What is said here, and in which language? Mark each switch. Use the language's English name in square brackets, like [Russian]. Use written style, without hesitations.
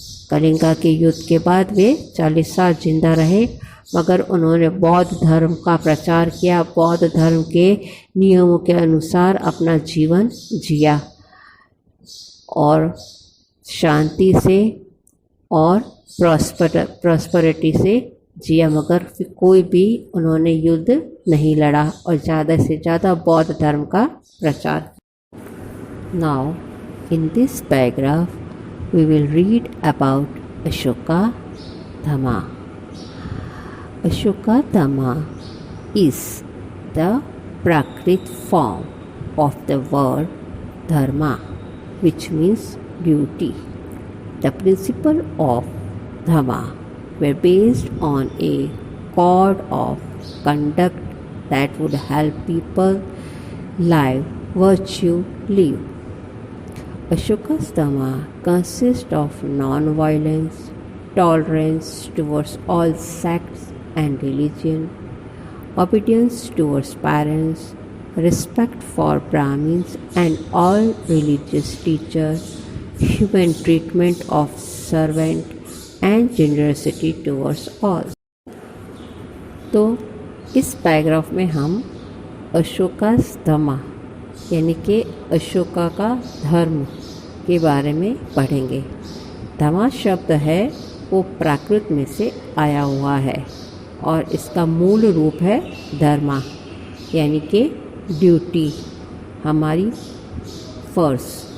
[Hindi] कलिंगा के युद्ध के बाद वे 40 साल जिंदा रहे, मगर उन्होंने बौद्ध धर्म का प्रचार किया, बौद्ध धर्म के नियमों के अनुसार अपना जीवन जिया और शांति से और प्रॉस्पेरिटी से जिया, मगर कोई भी उन्होंने युद्ध नहीं लड़ा और ज़्यादा से ज़्यादा बौद्ध धर्म का प्रचार। [English] Now in this paragraph we will read about Ashoka Dhamma. Ashoka Dhamma is the Prakrit form of the word Dharma, which means duty. The principle of Dhamma were based on a code of conduct that would help people live virtue live. Ashoka's Dhamma consists of non-violence, tolerance towards all sects and religion, obedience towards parents, respect for Brahmins and all religious teachers, human treatment of servant and generosity towards all. [Hindi] तो इस paragraph में हम अशोकास धम्मा यानी कि अशोका का धर्म के बारे में पढ़ेंगे। धम्मा शब्द है वो प्राकृत में से आया हुआ है और इसका मूल रूप है धर्मा यानी कि ड्यूटी, हमारी फ़र्ज़।